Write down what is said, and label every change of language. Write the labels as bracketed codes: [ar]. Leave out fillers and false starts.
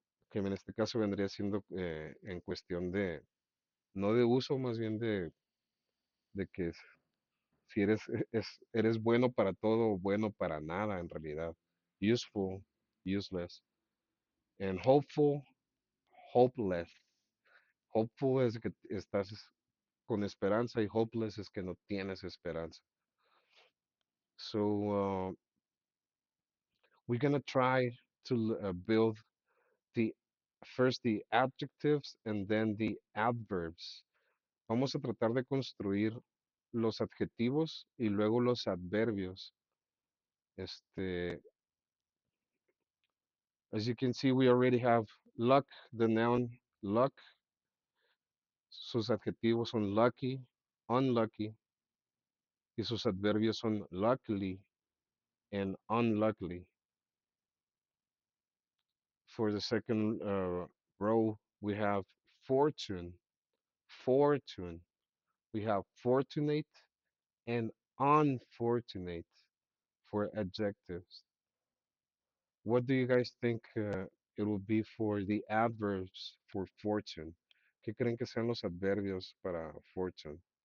[es] Que en este caso vendría siendo en cuestión de, no de uso, más bien de que si eres, eres bueno para todo o bueno para nada en realidad. [en] Useful, useless. And hopeful, hopeless. [es] Hopeful es que estás con esperanza y hopeless es que no tienes esperanza. [en] So we're gonna try to build the first the adjectives and then the adverbs. [es] Vamos a tratar de construir los adjetivos y luego los adverbios. [en] Este, as you can see, we already have luck, the noun luck. [es] Sus adjetivos son lucky, unlucky, y sus adverbios son [en] luckily and unluckily. For the second row, we have fortune, fortune. We have fortunate and unfortunate for adjectives. What do you guys think it will be for the adverbs for fortune? [es] ¿Qué creen que sean los adverbios para fortune?